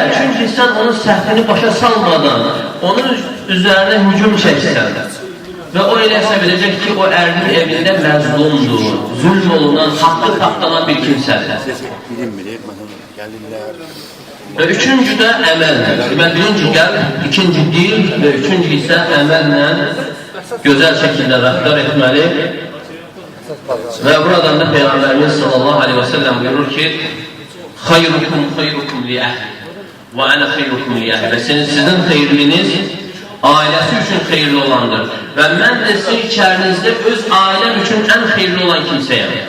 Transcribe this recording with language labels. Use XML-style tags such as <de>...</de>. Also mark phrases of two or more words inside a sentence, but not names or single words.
<az>Çünki sən onun səhvini başa salmadan, onun üzərinə hücum çəksən və o elə hesab edəcək ki, o ərinin evində məzlumdur, zülm olunan, haqqı tapdanan bir kimsədir. Və üçüncü də əməldir. Deməli, birinci qəlb, ikinci dil və üçüncü isə əməllə gözəl şəkildə rəftar etməli</az> <tr>Ve buradan da Peygamberimiz</tr> <ar>صلى الله عليه وسلم</ar> <tr>buyurur ki</tr> <ar>خيركم لأهلي وأنا خيركم لأهلي.</ar> <tr>Ve sizin hayırlınız ailesi için hayırlı olandır. Ve ben de sizin içerinizde öz ailem için en hayırlı olan kimseyim.</tr>